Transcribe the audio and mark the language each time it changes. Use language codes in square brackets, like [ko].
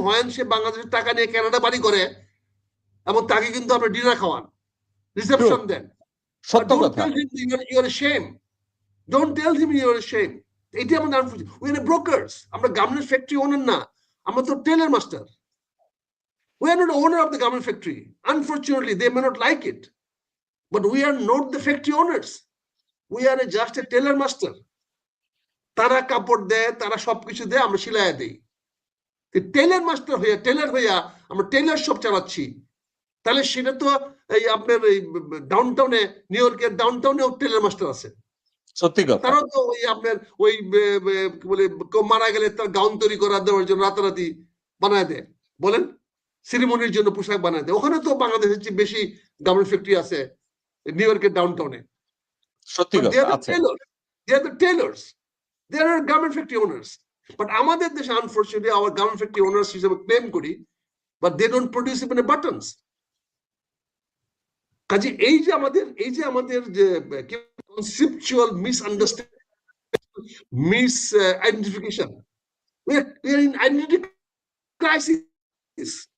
[bn] হয় সে বাংলাদেশের টাকা নিয়ে কানাডা বাড়ি করে এবং তাকে কিন্তু আমরা ডিনার খাওয়ান, রিসেপশন দেন। সত্য কথা। [en] You are shame, don't tell him you are shame. [bn] এটি আমাদের আনফরচুনেট। [en] we are brokers, [bn] আমরা গার্মেন্টস ফ্যাক্টরি ওনার না, আমরা তো teller master. [en] We are not the owner of the garment factory. Unfortunately, they may not like it, but we are not the factory owners. We are just a tailor master. [bn] তারা কাপড় দেয়, তারা সবকিছু দেয়, আমরা সিলাইয়া দেই। টেলার মাস্টার হইয়া, teller হইয়া আমরা টেলার শপ চালাচ্ছি, তাহলে সেটা তো এই আপনার এই ডাউনটাউনে, নিউ ইয়র্কের ডাউনটাউনে টেলার মাস্টার আছে। সত্যি কথা। তারাও তো ওই আপনার ওই কি বলে, কেউ মারা গেলে তার গাউন তৈরি করা দেওয়ার জন্য রাতারাতি বানায় দেয়, বলেন সেরিমনির জন্য পোশাক বানায় দেয়। ওখানে তো বাংলাদেশের চেয়ে বেশি গার্মেন্ট ফ্যাক্টরি আছে নিউ ইয়র্কের ডাউনটাউনে। সত্যি কথা আছে। [en] They are the tailors, they are garment factory owners. But [bn] আমাদের দেশে unfortunately [en] our garment factory owners [bn] হিসেবে ক্লেম করি, [en] but they don't produce even a buttons. [bn] কাজে এই যে আমাদের যে [en] conceptual misunderstanding, misidentification, we are in identity crisis.